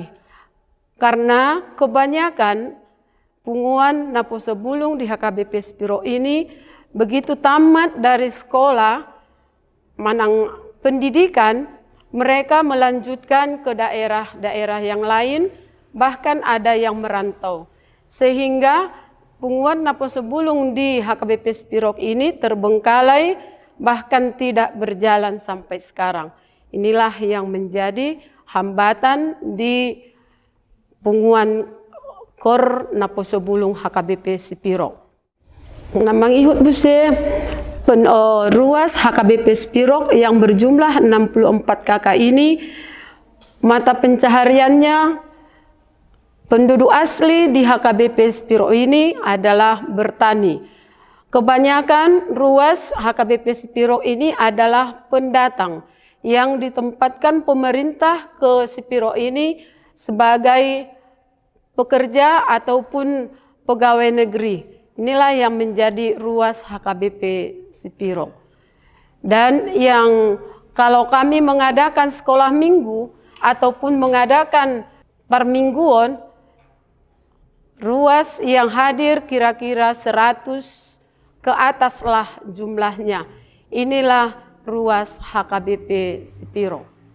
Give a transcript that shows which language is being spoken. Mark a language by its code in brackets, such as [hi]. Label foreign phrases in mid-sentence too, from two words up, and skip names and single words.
[id] Karena kebanyakan punguan Napo Sebulung di HKBP Spiro ini begitu tamat dari sekolah manang pendidikan, mereka melanjutkan ke daerah-daerah yang lain, bahkan ada yang merantau. Sehingga punguan Napo Sebulung di HKBP Spiro ini terbengkalai, bahkan tidak berjalan sampai sekarang. Inilah yang menjadi hambatan di punguan Kor Napo Sebulung HKBP Spiro. Namang ihut buse ruas HKBP Spiro yang berjumlah 64 kakak ini, mata pencahariannya penduduk asli di HKBP Spiro ini adalah bertani. Kebanyakan ruas HKBP Spiro ini adalah pendatang yang ditempatkan pemerintah ke Spiro ini sebagai pekerja ataupun pegawai negeri. Inilah yang menjadi ruas HKBP Spiro. Dan yang kalau kami mengadakan sekolah minggu ataupun mengadakan permingguan, ruas yang hadir kira-kira 100 ke ataslah jumlahnya. Inilah ruas HKBP Spiro.